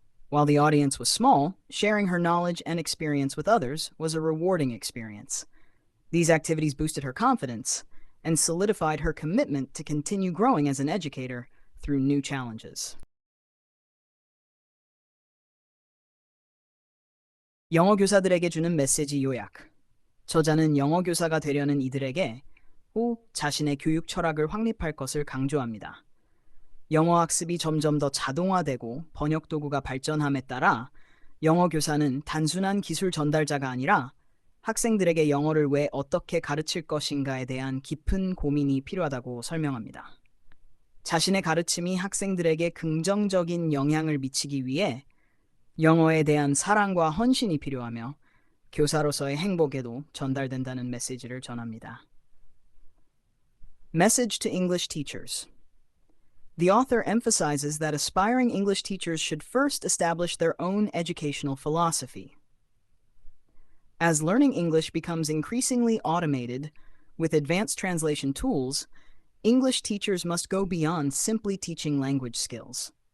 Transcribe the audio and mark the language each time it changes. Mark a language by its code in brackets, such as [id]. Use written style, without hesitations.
[en] While the audience was small, sharing her knowledge and experience with others was a rewarding experience. These activities boosted her confidence and solidified her commitment to continue growing as an educator through new challenges. [ko] 영어 교사들에게 주는 메시지 요약. 저자는 영어 교사가 되려는 이들에게 꼭 자신의 교육 철학을 확립할 것을 강조합니다. 영어 학습이 점점 더 자동화되고 번역 도구가 발전함에 따라 영어 교사는 단순한 기술 전달자가 아니라 학생들에게 영어를 왜 어떻게 가르칠 것인가에 대한 깊은 고민이 필요하다고 설명합니다. 자신의 가르침이 학생들에게 긍정적인 영향을 미치기 위해 영어에 대한 사랑과 헌신이 필요하며 교사로서의 행복에도 전달된다는 메시지를 전합니다. [en] Message to English teachers. The author emphasizes that aspiring English teachers should first establish their own educational philosophy. As learning English becomes increasingly automated with advanced translation tools, English teachers must go beyond simply teaching language skills.